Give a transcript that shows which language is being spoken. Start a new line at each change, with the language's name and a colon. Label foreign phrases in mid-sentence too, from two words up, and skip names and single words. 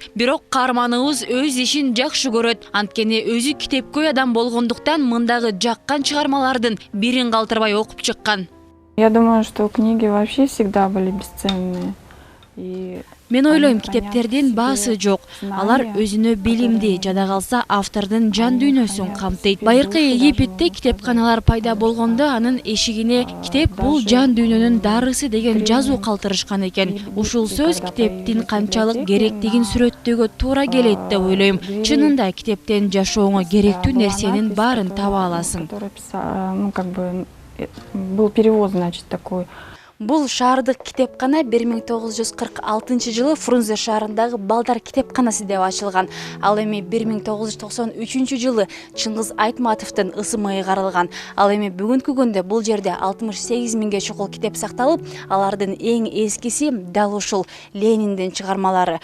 Kyrgyz: Бирок каарманыбыз өз ишин жакшы көрөт. Анткени өзү китепкөй адам болгондуктан мындагы жаккан чыгармалардын бирин калтырбай окуп чыккан.
Russian: Я думаю, что книги вообще всегда были бесценные.
Kyrgyz: Мен ойлойм, китептердин баасы жок. Алар өзүнө билимди, жада калса автордун жан дүйнөсүн камтыйт. Байыркы Египетте китепканалар пайда болгондо анын эшигине китеп бул жан дүйнөнүн дарысы деген жазуу калтырышкан экен. Ушул сөз китептин канчалык керектигин сүрөттөөгө туура келет деп ойлойм. Чынында китептен жашооңо керектүү нерсенин баарын таба аласың.
Russian: Ну, как бы, был перевод, значит, такой.
Kyrgyz: Бул шаардык китепкана 1946 жылы Фрунзе шаарындагы Балдар китепканасы деп ачылган. Ал эми 1993 жылы Чыңгыз Айтматовдун ысымы ыйгарылган. Ал эми бүгүнкү күндө бул жерде 68 миңге чукул китеп сакталып, алардын эң эскиси дал ушул Лениндин чыгармалары.